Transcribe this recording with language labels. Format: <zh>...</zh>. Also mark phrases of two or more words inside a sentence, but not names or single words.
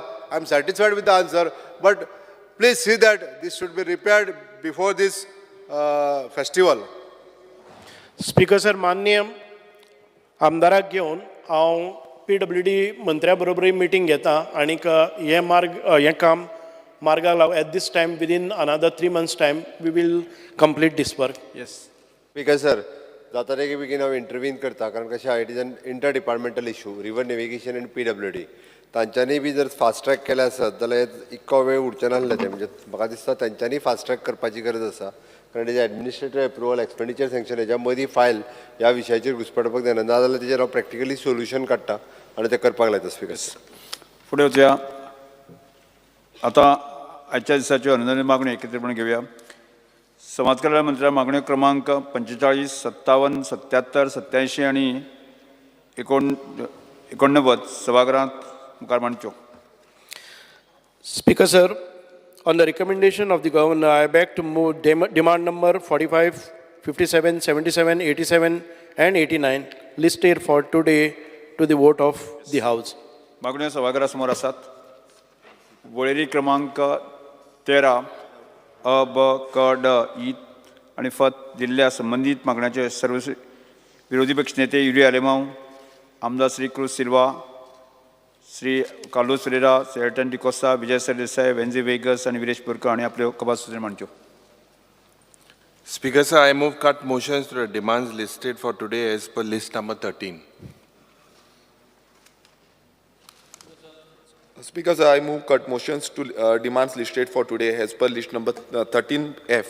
<en>I am satisfied with the answer, but please see that this should be repaired before this festival.</en> <kok>स्पीकर सर, माननीय आमदाराक घेवन हांव PWD मंत्र्या बरोबरूय मिटींग घेता आनीक हें काम मार्गाक लागून</kok> <en>at this time, within another 3 months' time, we will complete this work. Yes. Because sir,</en> <kok>जाता रे की बेगीन हांव इंटरव्यून करता कारण कशें आहा</kok> <en>it is an inter departmental issue river navigation and PWD</en> <kok>तांच्यांनी बी जर</kok> <en>fast track</en> <kok>केले आसत जाल्यार इतको वेळ उरचे नासले ते म्हणजे म्हाका दिसता तांच्यांनी</kok> <en>fast track</en> <kok>करपाची गरज आसा कारण तेजे</kok> <en>administrative approval expenditure sanction</en> <kok>हेच्या मदीं फायल ह्या विशयाचेर घुसपडपाक जायना नाजाल्यार तेजेर हांव</kok> <en>practically solution</en> <kok>काडटा आनी तें करपाक लायता स्पिकर्स फुडें वचुया आतां आजच्या दिसाच्यो अनुदानीत मागण्यो एकत्रितपणे घेवया समाज कल्याण मंत्र्या मागण्यो क्रमांक 45, 57, 77, 87 आणि 89 सभागृहांत मुखार मांडच्यो.</kok> <en>Speaker sir, on the recommendation of the governor, I beg to move demand number 45, 57, 77, 87 and 89 listed for today to the vote of the House.</en> <kok>मागण्यो सभागृहासमोर आसात. वळेरी क्रमांक 13 अ, ब, क, ड, इ आणि फ दिल्ल्या संबंधित मागण्यांचे सर्व विरोधी पक्ष नेते युरी आलेमांव, आमदार श्री क्रूज सिल्वा, श्री कार्लोस फेरेरा, सेल्टन डिकोसा, विजय सरदेसाई, वेन्झी वेगस आणि विरेश बोरकर आणि आपल्यो कबा सूचना मांडच्यो.</kok> <en>Speaker sir, I move cut motions to the demands listed for today as per list number 13. Speaker sir, I move cut motions to demands listed for today as per list number 13F.</en>